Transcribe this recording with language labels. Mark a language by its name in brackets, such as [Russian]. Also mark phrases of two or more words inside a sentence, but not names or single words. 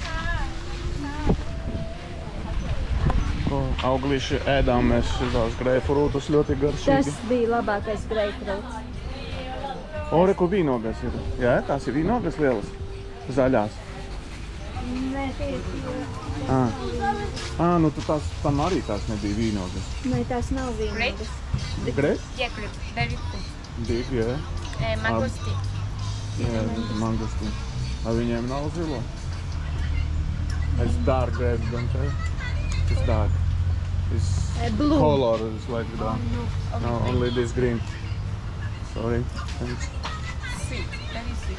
[Latvian] Auglīši ēdām mēs šitās greipfrūtus ļoti garšīgi. Tas bija labākais greipfrūts. O, reku vīnogas ir. Jā, tās ir vīnogas lielas, zaļās. Nē, tie ir Nu tu tam arī tās nebija vīnogas. Nē, tās nav vīnogas. [English] Great? Yeah, great. Very good. Big, jā. Mango stick. [Latvian] Jā, mangostīn. Vai viņiem nav zilo? [English] It's dark grapes, don't you? It's dark. It's Blue. color is like that. No, only this green. Sorry. Thanks. Sweet. Very sweet.